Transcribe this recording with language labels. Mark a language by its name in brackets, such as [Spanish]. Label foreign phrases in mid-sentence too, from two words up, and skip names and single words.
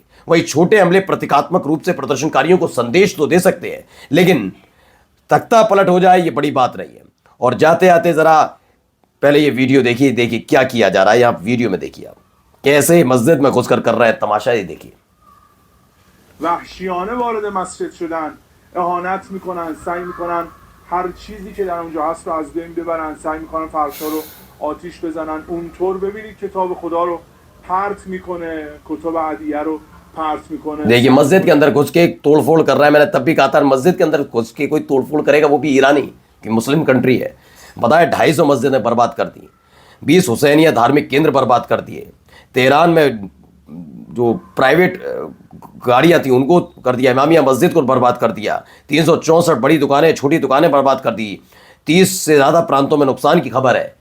[Hindi] वही छोटे हमले प्रतीकात्मक रूप से प्रदर्शनकारियों को संदेश तो दे सकते हैं, लेकिन तख्ता पलट हो जाए ये बड़ी बात नहीं है। और जाते आते जरा पहले ये वीडियो देखिए क्या किया जा रहा है। आप वीडियो में देखिए, आप कैसे मस्जिद में घुसकर कर रहा है तमाशा, ये देखिए। [Persian] वحشیانه وارد مسجد شدن، اهانت میکنن، سعی میکنن هر چیزی که در اونجا هست رو از بین ببرن، سعی میکنن فرشا رو آتیش بزنن. اونطور ببینید کتاب خدا رو پرت میکنه، کتاب عدیه رو پرت میکنه. [Hindi] देखिए, मस्जिद के अंदर घुस के तोड़फोड़ कर रहा है। मैंने तब भी कहा था मस्जिद के अंदर घुस के कोई तोड़फोड़ करेगा वो भी ईरानी, कि [English] Muslim country [Hindi] है। बताया 250 मस्जिदें बर्बाद कर दी, 20 हुसैनिया धार्मिक केंद्र बर्बाद कर दिए, तेहरान में जो प्राइवेट गाड़ियां थी उनको कर दिया, इमामिया मस्जिद को बर्बाद कर दिया, 364 बड़ी दुकानें छोटी दुकानें बर्बाद कर दी, 30 से ज़्यादा प्रांतों में नुकसान की खबर है।